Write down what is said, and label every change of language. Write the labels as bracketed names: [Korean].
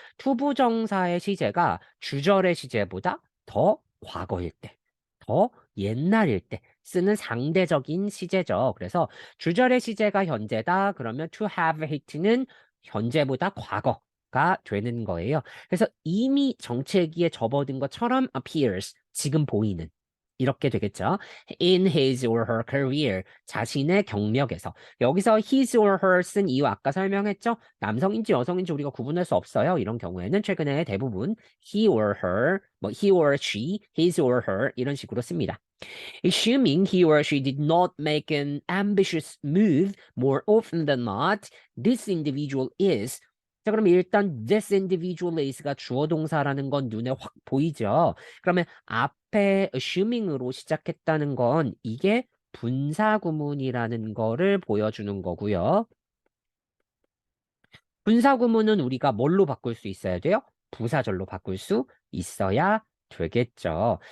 [Korean] to 부정사의 시제가 주절의 시제보다 더 과거일 때, 더 옛날일 때 쓰는 상대적인 시제죠. 그래서 주절의 시제가 현재다. 그러면 to have hit는 현재보다 과거가 되는 거예요. 그래서 이미 정체기에 접어든 것처럼 appears, 지금 보이는. 이렇게 되겠죠. [English] In his or her career, [Korean] 자신의 경력에서. 여기서 his or her 쓴 이유 아까 설명했죠? 남성인지 여성인지 우리가 구분할 수 없어요. 이런 경우에는 최근에 대부분 he or her, 뭐 he or she, his or her 이런 식으로 씁니다. [English] Assuming he or she did not make an ambitious move more often than not, this individual is. [Korean] 자, 그럼 일단 this individual is가 주어 동사라는 건 눈에 확 보이죠? 그러면 앞에 assuming으로 시작했다는 건 이게 분사 구문이라는 거를 보여주는 거고요. 분사 구문은 우리가 뭘로 바꿀 수 있어야 돼요? 부사절로 바꿀 수 있어야 되겠죠.